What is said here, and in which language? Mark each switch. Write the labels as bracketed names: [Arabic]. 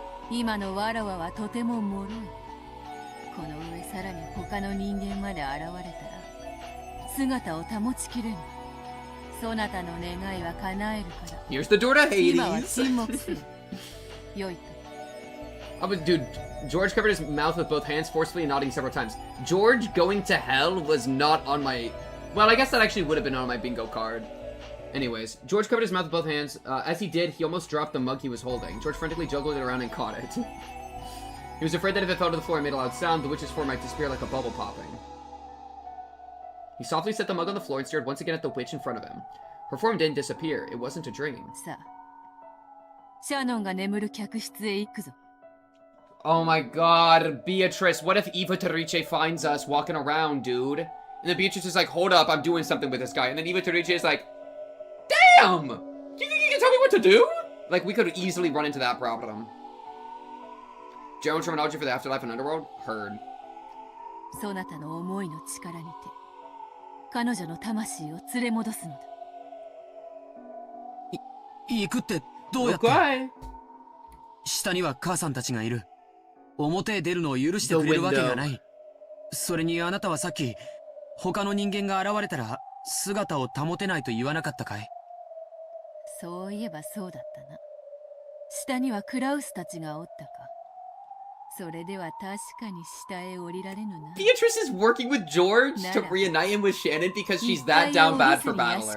[Japanese] 今のわらわはとても脆い。この上さらに他の人間まで現れたら姿を保ちきれぬ。そなたの願いは叶えるから。 [English] Here's the door to [Japanese] 今は [English] Hades! [Japanese] 沈黙せよ。よいと。 [English] Oh, but dude, George covered his mouth with both hands, forcefully nodding several times. George going to hell was not on my... Well, I guess that actually would have been on my bingo card. Anyways, George covered his mouth with both hands. As he did, he almost dropped the mug he was holding. George frantically juggled it around and caught it. He was afraid that if it fell to the floor and made a loud sound, the witch's form might disappear like a bubble popping. He softly set the mug on the floor and stared once again at the witch in front of him. Her form didn't disappear. It wasn't a dream. [Japanese] さあ、シャノンが眠る客室へ行くぞ。 [English] Oh my god, Beatrice, what if Eva Terice finds us walking around, dude? And then Beatrice is like, hold up, I'm doing something with this guy. And then Eva Terice is like, damn! Do you think you can tell me what to do? Like, we could easily run into that problem. General terminology for the afterlife and underworld? Heard. [Japanese] そなたの思いの力にて彼女の魂を連れ戻すのだ。行くってどうやって。 [English] Okay. [Japanese] 下には母さんたちがいる。表へ出るのを許してくれるわけがない。それにあなたはさっき他の人間が現れたら姿を保てないと言わなかったかい。そういえばそうだったな。下にはクラウスたちがおったか。それでは確かに下へ降りられぬな。 [English] Beatrice is working with George to reunite him with Shannon because she's that down bad for Battler.